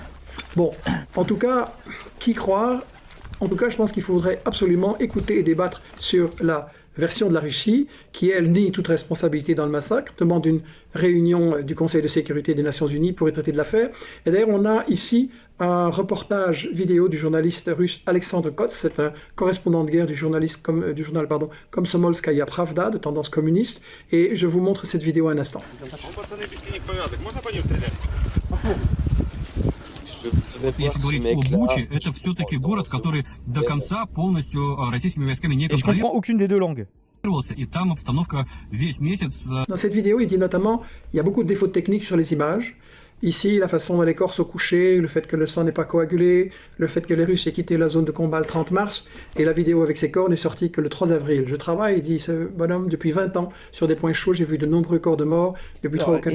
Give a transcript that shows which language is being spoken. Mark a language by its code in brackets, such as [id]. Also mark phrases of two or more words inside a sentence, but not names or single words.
[fr] Bon, en tout cas, qui croire? En tout cas, je pense qu'il faudrait absolument écouter et débattre sur la version de la Russie, qui, elle, nie toute responsabilité dans le massacre, demande une réunion du Conseil de sécurité des Nations Unies pour y traiter de l'affaire. Et d'ailleurs, on a ici un reportage vidéo du journaliste russe Alexandre Kots, c'est un correspondant de guerre du journal Komsomolskaya Pravda, de tendance communiste, et je vous montre cette vidéo un instant. [ru] Если говорить о Буче, это все-таки город, который до конца полностью российскими войсками не [fr] Et je comprends aucune des deux langues. [ru] контролировался, и там обстановка весь месяц. [fr] Dans cette vidéo, il dit notamment il y a beaucoup de défauts techniques sur les images. Ici, la façon dont les corps sont couchés, le fait que le sang n'est pas coagulé, le fait que les Russes aient quitté la zone de combat le 30 mars, et la vidéo avec ces corps n'est sortie que le 3 avril. Je travaille, dit ce bonhomme, depuis 20 ans sur des points chauds, j'ai vu de nombreux corps de morts depuis 3 ou 4 jours.